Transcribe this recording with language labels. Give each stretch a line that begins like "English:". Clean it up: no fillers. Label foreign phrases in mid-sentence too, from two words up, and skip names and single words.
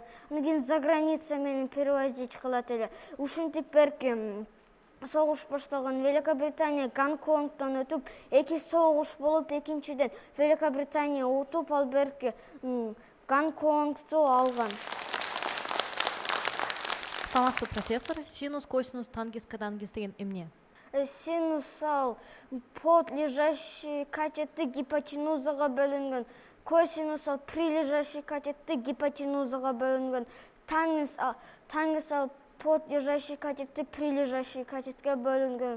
Kyrgyz: Анан кийин
Russian: за граница
Kyrgyz: менен перевозить кылат эле. Ушинтип берки согуш башталган. Великобритания Гонконгдон өтүп, эки согуш болуп, экинчиден Великобритания утуп, ал берки Гонконгду алган. Саламатсызбы, профессор. Синус, косинус, тангенс, катангенс деген эмне? Синус ал подлежащий катетти гипотенузага бөлүнгөн. Косинус ал прилежащий катетти гипотенузага бөлүнгөн. Тангенс ал подлежащий катетти прилежащий катетке бөлүнгөн.